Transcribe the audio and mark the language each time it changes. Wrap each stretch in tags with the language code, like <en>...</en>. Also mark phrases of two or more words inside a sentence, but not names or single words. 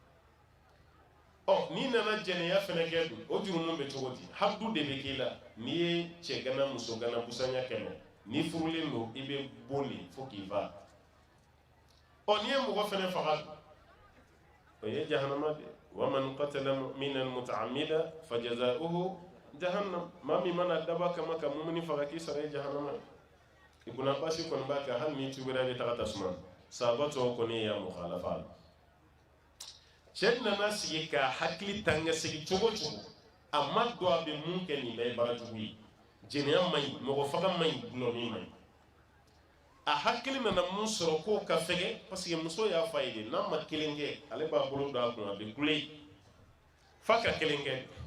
<bm>la n'i nana jɛnɛya fɛnɛ kɛ dun o jurumu bɛ cogo di habdu de bɛ k'i la n'i ye cɛ gana muso gana busanya 100 n'i furulen don i bɛ boli fo k'i fa n'i ye mɔgɔ fɛnɛ faga o ye jahanama de</bm> <ar>ومن قتل مؤمنا متعمدا فجزاؤه جهنم</ar> <bm>maa min mana daba kama ka mumini faga k'i sara ye jahanama ibn Abbas kɔni b'a kɛ hali ni tubira bɛ taga tasuma sahabatɔ kɔni ya mukhalafa la cɛ nana sigi ka hakili tanga sigi cogo cogo a ma dɔn a bɛ mun kɛ nin bɛɛ ye baara jugu ye jɛnɛya man ɲi mɔgɔ faga man ɲi gulɔmin man ɲi a hakili nana mun sɔrɔ k'o ka fɛgɛ</bm> <fr>parce que</fr> <bm>muso y'a fɔ a ye de n'a ma kelen kɛ ale b'a bolo don a kun a bɛ kule f'a ka kelen kɛ</bm>